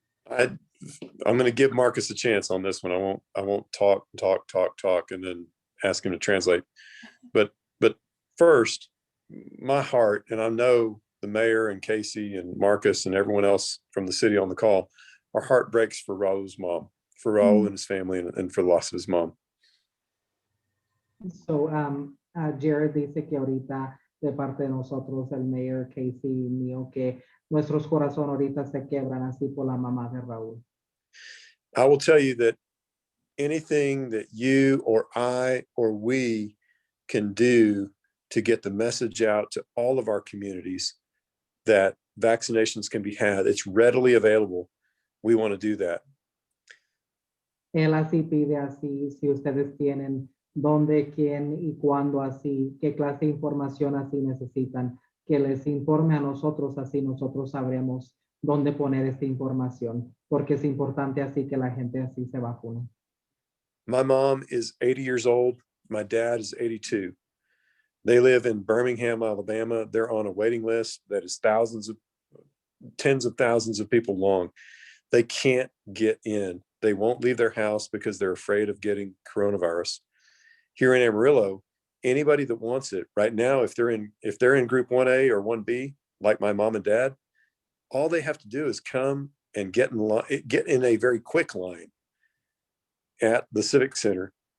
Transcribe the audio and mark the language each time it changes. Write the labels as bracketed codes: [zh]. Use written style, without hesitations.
[en] I'm going to give Marcus a chance on this one. I won't talk, and then ask him to translate. But first, my heart, and I know the mayor and Casey and Marcus and everyone else from the city on the call, our heart breaks for Raul's mom, for Raul and his family, and for the loss of his mom. [es] So, Jared dice que ahorita de parte de nosotros, el mayor Casey y mío, que nuestros corazones ahorita se quebran así por la mamá de Raúl. [en] I will tell you that anything that you or I or we can do to get the message out to all of our communities that vaccinations can be had, it's readily available. We want to do that. [es] Él así pide así, si ustedes tienen dónde, quién y cuándo así, qué clase de información así necesitan, que les informe a nosotros, así nosotros sabremos dónde poner esta información, porque es importante así que la gente así se vacune. [en] My mom is 80 years old. My dad is 82. They live in Birmingham, Alabama. They're on a waiting list that is tens of thousands of people long. They can't get in. They won't leave their house because they're afraid of getting coronavirus. Here in Amarillo, anybody that wants it right now, if they're in group 1A or 1B, like my mom and dad, all they have to do is come and get in a very quick line at the Civic Center.